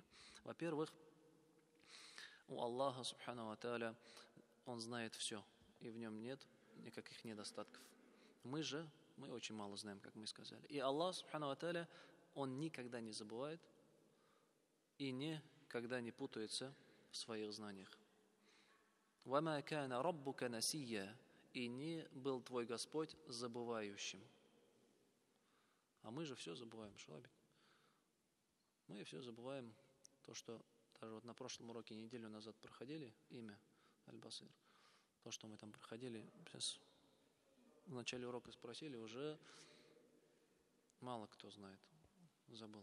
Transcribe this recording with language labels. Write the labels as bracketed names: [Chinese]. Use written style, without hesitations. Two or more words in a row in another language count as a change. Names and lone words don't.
[Russian] Во-первых, у Аллаха [Arabic] سبحانه وتعالى [Russian] Он знает все, и в Нем нет никаких недостатков. Мы очень мало знаем, как мы сказали. И Аллах [Arabic] سبحانه وتعالى, [Russian] Он никогда не забывает и никогда не путается в своих знаниях. [Arabic] «وما كان ربك نسيا», [Russian] и не был твой Господь забывающим. А мы же все забываем, шалабит. Мы все забываем то, что Даже вот на прошлом уроке неделю назад проходили имя Аль-Басир. То, что мы там проходили, сейчас в начале урока спросили, уже мало кто знает, забыл.